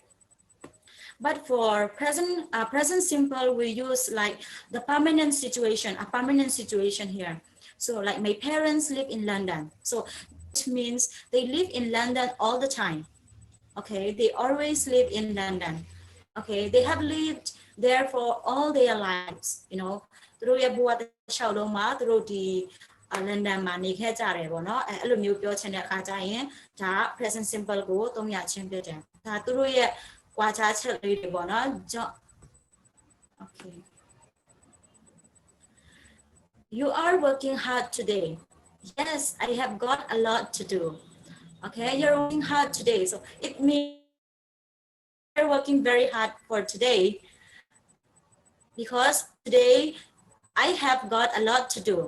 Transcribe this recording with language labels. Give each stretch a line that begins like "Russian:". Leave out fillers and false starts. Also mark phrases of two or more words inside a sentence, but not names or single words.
English: But for present simple, we use like the permanent situation, a permanent situation here. So like my parents live in London. So it means they live in London all the time. Okay, they always live in London. Okay, they have lived there for all their lives.
Burmese: သူတို့ရဲ့ဘဝတစ်လျှောက်လုံးမှာသူတို့ဒီလန်ဒန်မှာနေခဲ့ကြတယ်ပေါ့နော်အဲ့လိုမျိုးပြောချင်တဲ့အခါကျရင်ဒါ
English: present simple
Burmese: ကိုသုံးရခြင်းဖြစ်တယ်ဒါသူတို့ရဲ့ကွာခြားချက်လေးတွေပေါ့နော်
English: Okay, you are working hard today. Yes, I have got a lot to do. Okay, you're working hard today, so it means you're working very hard for today because today I have got a lot to do.